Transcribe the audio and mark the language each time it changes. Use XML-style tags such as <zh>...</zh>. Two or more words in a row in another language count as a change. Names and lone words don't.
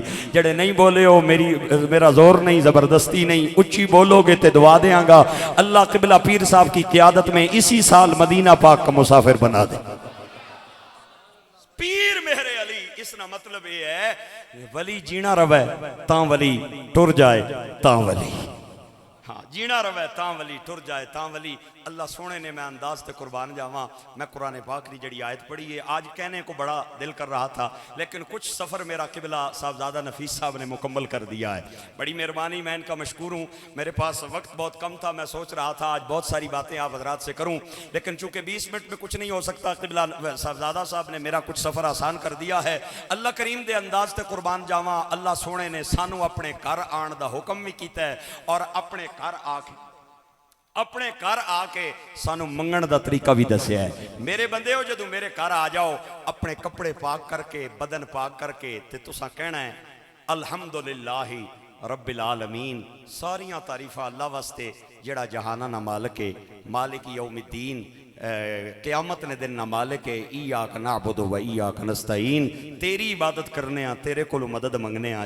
<pa>جڑے نہیں بولے ہو میرا زور نہیں، زبردستی نہیں، اچھی بولو گے تے دعا دیاں گا</pa> <ur>اللہ قبلہ پیر صاحب کی قیادت میں اسی سال مدینہ پاک کا مسافر بنا دے۔</ur> <pa>پیر مہر علی، اس نا مطلب یہ ہے ولی جینا روے تاں ولی، ٹر جائے تاں ولی، ہاں جینا روے تاں ولی، ٹر جائے تاں ولی۔ اللہ سونے نے میں انداز تے قربان جاواں،</pa> <ur>میں قرآن پاک دی جڑی آیت پڑھی ہے آج کہنے کو بڑا دل کر رہا تھا، لیکن کچھ سفر میرا قبلہ صاحبزادہ نفیس صاحب نے مکمل کر دیا ہے، بڑی مہربانی، میں ان کا مشکور ہوں۔ میرے پاس وقت بہت کم تھا، میں سوچ رہا تھا آج بہت ساری باتیں آپ حضرات سے کروں، لیکن چونکہ 20 منٹ میں کچھ نہیں ہو سکتا، قبلہ صاحبزادہ صاحب نے میرا کچھ سفر آسان کر دیا ہے۔</ur> <pa>اللہ کریم دے انداز تے قربان جاواں، اللہ سونے نے سانو اپنے گھر آن دا حکم بھی کیتا ہے، اور اپنے گھر آ کے سانو منگن دا طریقہ بھی دسیا ہے۔ میرے بندے ہو جدو میرے گھر آ جاؤ اپنے کپڑے پاک کر کے، بدن پاک کر کے، تے تساں کہنا ہے</pa> <ar>الحمدللہ رب العالمین،</ar> <pa>ساریاں تعریفہ اللہ واسطے جڑا جہانہ نہ مالک ہے،</pa> <ar>مالک یوم الدین،</ar> <pa>قیامت نے دن نہ مالک ہے،</pa> <ar>ایاک نعبد و ایاک نستعین،</ar> <pa>تیری عبادت کرنے ہاں، تیرے کو مدد منگنے ہاں۔</pa>